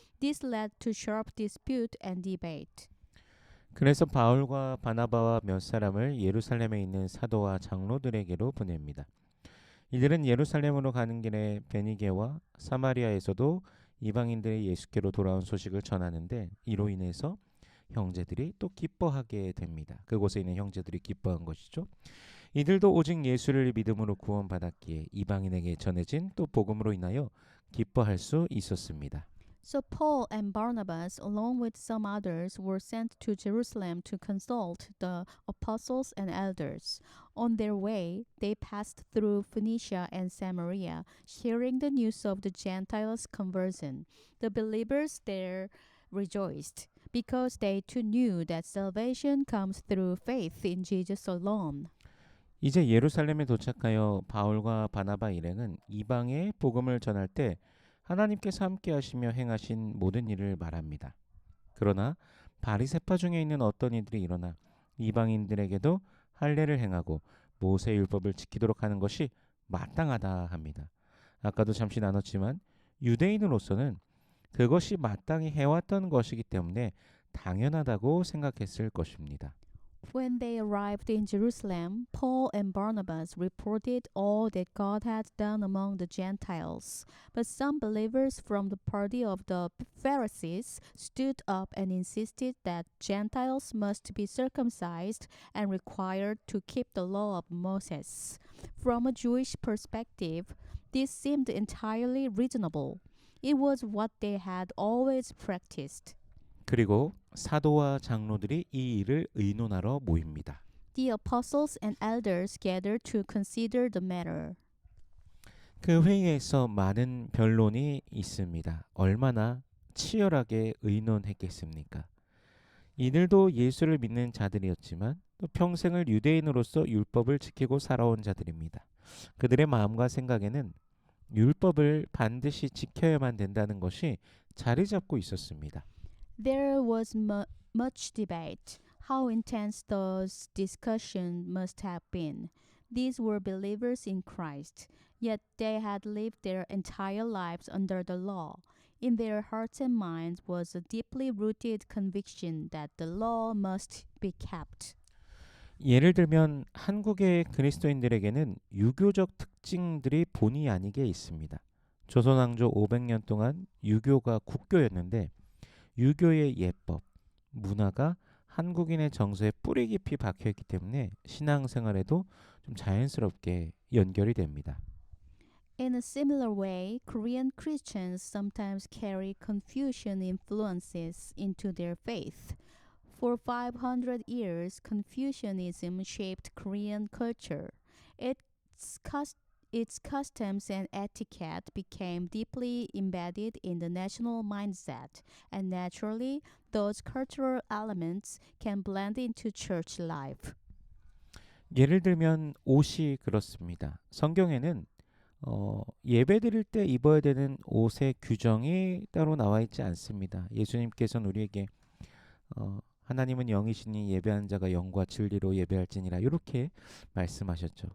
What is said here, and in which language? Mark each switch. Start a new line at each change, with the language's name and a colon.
English: This led to sharp dispute and debate.
Korean: 그래서 바울과 바나바와 몇 사람을 예루살렘에 있는 사도와 장로들에게로 보냅니다. 이들은 예루살렘으로 가는 길에 베니게와 사마리아에서도 이방인들이 예수께로 돌아온 소식을 전하는데 이로 인해서 형제들이 또 기뻐하게 됩니다. 그곳에 있는 형제들이 기뻐한 것이죠. 이들도 오직 예수를 믿음으로 구원받았기에 이방인에게 전해진 또 복음으로 인하여 기뻐할 수 있었습니다.
English: So Paul and Barnabas, along with some others, were sent to Jerusalem to consult the apostles and elders. On their way, they passed through Phoenicia and Samaria, sharing the news of the Gentiles' conversion. The believers there rejoiced, because they too knew that salvation comes through faith in Jesus alone.
Korean: 이제 예루살렘에 도착하여 바울과 바나바 일행은 이방에 복음을 전할 때 하나님께서 함께 하시며 행하신 모든 일을 말합니다. 그러나 바리새파 중에 있는 어떤 이들이 일어나 이방인들에게도 할례를 행하고 모세 율법을 지키도록 하는 것이 마땅하다 합니다. 아까도 잠시 나눴지만 유대인으로서는 그것이 마땅히 해왔던 것이기 때문에 당연하다고 생각했을 것입니다.
English: When they arrived in Jerusalem, Paul and Barnabas reported all that God had done among the Gentiles. But some believers from the party of the Pharisees stood up and insisted that Gentiles must be circumcised and required to keep the law of Moses. From a Jewish perspective, this seemed entirely reasonable. It was what they had always practiced.
Korean: 그리고 사도와 장로들이 이 일을 의논하러 모입니다.
English: The apostles and elders gathered to consider the matter.
Korean: 그 회의에서 많은 변론이 있습니다. 얼마나 치열하게 의논했겠습니까? 이들도 예수를 믿는 자들이었지만 또 평생을 유대인으로서 율법을 지키고 살아온 자들입니다. 그들의 마음과 생각에는 율법을 반드시 지켜야만 된다는 것이 자리 잡고 있었습니다.
English: There was much debate. How intense those discussions must have been. These were believers in Christ, yet they had lived their entire lives under the law. In their hearts and minds was a deeply rooted conviction that the law must be kept.
Korean: 예를 들면 한국의 그리스도인들에게는 유교적 특징들이 본의 아니게 있습니다. 조선왕조 500년 동안 유교가 국교였는데 유교의 예법, 문화가 한국인의 정서에 뿌리 깊이 박혀있기 때문에 신앙생활에도 좀 자연스럽게 연결이 됩니다.
English: In a similar way, Korean Christians sometimes carry Confucian influences into their faith. For 500 years, Confucianism shaped Korean culture. Its customs and etiquette became deeply embedded in the national mindset, and naturally, those cultural elements can blend into church life.
Korean: 예를 들면 옷이 그렇습니다. 성경에는 예배 드릴 때 입어야 되는 옷의 규정이 따로 나와 있지 않습니다. 예수님께서는 우리에게 하나님은 영이시니 예배하는 자가 영과 진리로 예배할지니라 이렇게 말씀하셨죠.